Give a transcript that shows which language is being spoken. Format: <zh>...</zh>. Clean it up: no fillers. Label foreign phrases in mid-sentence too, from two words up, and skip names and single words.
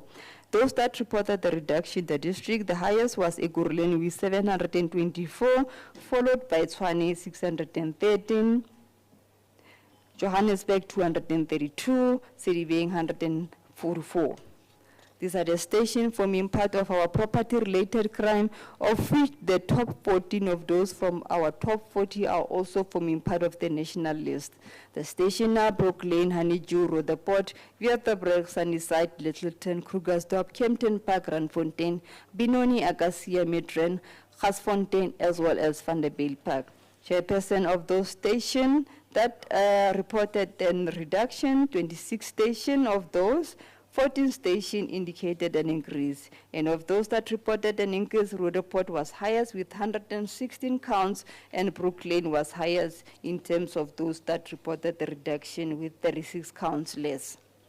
<en>Those that reported the reduction in the district, the highest was Ekurhuleni with 724, followed by Tshwane 613, Johannesburg 232, Sedibeng 144. These are the stations forming part of our property-related crime, of which the top 14 of those from our top 40 are also forming part of the national list. The station are Brooklyn, Honeydew, Rutherford, Viertebrug, Sunnyside, Littleton, Krugersdorp, Kempton Park, Randfontein, Benoni, Acacia, Midrand, Gasfontein, as well as Vanderbilt Park. Chairperson of those stations that reported a reduction, 26 stations of those, 14 stations indicated an increase, and of those that reported an increase, Rutherford was highest with 116 counts, and Brooklyn was highest in terms of those that reported the reduction with 36 counts less.</en>